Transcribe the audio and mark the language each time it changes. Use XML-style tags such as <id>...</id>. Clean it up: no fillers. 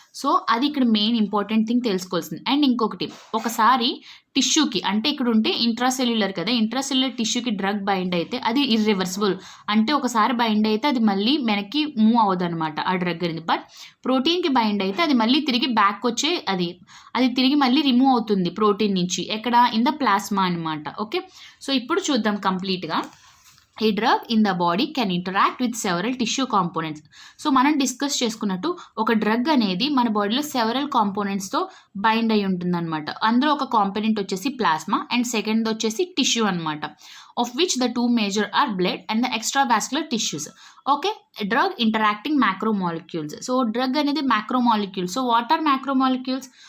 <te>So అది ఇక్కడ main important thing తెలుసుకోవాల్సింది. అండ్ ఇంకొకటి, ఒకసారి టిష్యూకి అంటే ఇక్కడ ఉంటే ఇంట్రాసెల్యులర్ కదా, ఇంట్రాసెల్యులర్ టిష్యూకి డ్రగ్ బైండ్ అయితే అది ఇర్రివర్సిబుల్. అంటే ఒకసారి బైండ్ అయితే అది మళ్ళీ వెనక్కి మూవ్ అవ్వదు అనమాట ఆ డ్రగ్ అనేది. బట్ ప్రోటీన్కి బైండ్ అయితే అది మళ్ళీ తిరిగి బ్యాక్ వచ్చే అది తిరిగి మళ్ళీ రిమూవ్ అవుతుంది ప్రోటీన్ నుంచి. ఎక్కడ?</te> <en>in the plasma</en> <te>అనమాట. ఓకే, సో ఇప్పుడు చూద్దాం కంప్లీట్గా.</te> <en>A drug in the body can interact with several tissue components.</en> <te>So మనం డిస్కస్ చేసుకున్నట్టు ఒక డ్రగ్ అనేది మన బాడీలో సెవరల్ కాంపోనెంట్స్తో బైండ్ అయి ఉంటుంది అనమాట. అందులో ఒక కాంపోనెంట్ వచ్చేసి ప్లాస్మా అండ్ సెకండ్ వచ్చేసి టిష్యూ అనమాట.</te> <en>Of which the 2 major are blood and the extra vascular tissues. Okay, drug interacting macromolecules. So drug</en> <te>అనేది</te> <en>Macromolecules. So what are macromolecules?</en>